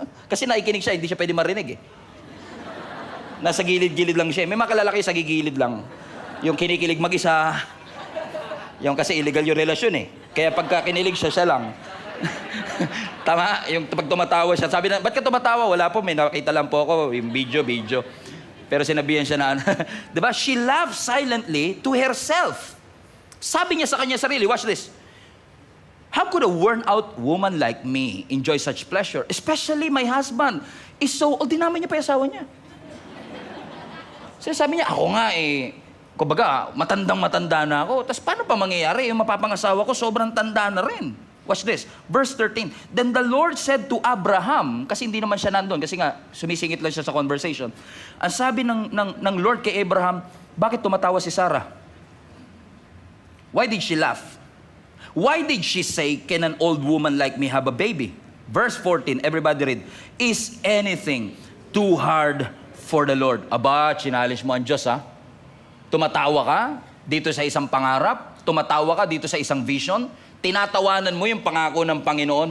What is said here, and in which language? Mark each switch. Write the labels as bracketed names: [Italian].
[Filipino] Kasi nakikinig siya, hindi siya pwede marinig eh. Nasa gilid-gilid lang siya. May mga kalalaki sa gigilid lang. Yung kinikilig mag-isa. Yung kasi illegal yung relasyon eh. Kaya pagka kinilig siya, siya lang. Tama? Yung pag tumatawa siya, sabi na, ba't ka tumatawa? Wala po, may nakita lang po ako, yung video. Pero sinabihan siya na, diba? [English] She laughed silently to herself. [Filipino] Sabi niya sa kanya sarili, [English] watch this. How could a worn-out woman like me enjoy such pleasure? Especially my husband is so old. [Filipino] Dinamin niya pa yung asawa niya. Sabi niya, ako nga eh, kumbaga, matandang-matanda na ako. Tapos paano pa mangyayari? Yung mapapangasawa ko, sobrang tanda na rin. Watch this. Verse 13. [English] Then the Lord said to Abraham, [Filipino] kasi hindi naman siya nandun, kasi nga, sumisingit lang siya sa conversation. Ang sabi ng Lord kay Abraham, bakit tumatawa si Sarah? [English] Why did she laugh? Why did she say, can an old woman like me have a baby? Verse 14, everybody read. Is anything too hard for the Lord? [Filipino] Aba, challenge mo ang Diyos, ha? Tumatawa ka dito sa isang pangarap, tumatawa ka dito sa isang vision, tinatawanan mo yung pangako ng Panginoon.